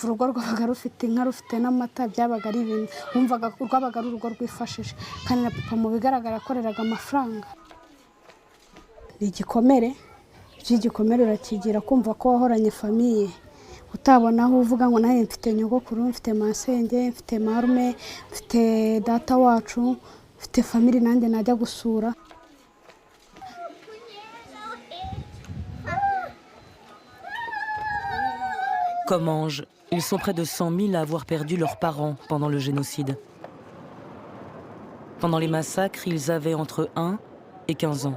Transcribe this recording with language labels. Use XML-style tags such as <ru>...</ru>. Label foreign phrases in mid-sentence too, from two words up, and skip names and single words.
<rw>urugo rwabaga rufite inka rufite n'amata byabaga ari ibintu wumvaga rwabaga ari urugo rwifashije kandi na papa mu bigaragara akoreraga amafaranga ni igikomere by'igikomere urakigira kumva ko wahoranye famiye utabona aho uvuga ngo nawe mfite nyogokuru mfite masenge mfite marume mfite data wacu mfite famille nanjye najya gusura.</rw> <fr>Comme Ange, ils sont près de 100 000 à avoir perdu leurs parents pendant le génocide. Pendant les massacres, ils avaient entre 1 et 15 ans.</fr>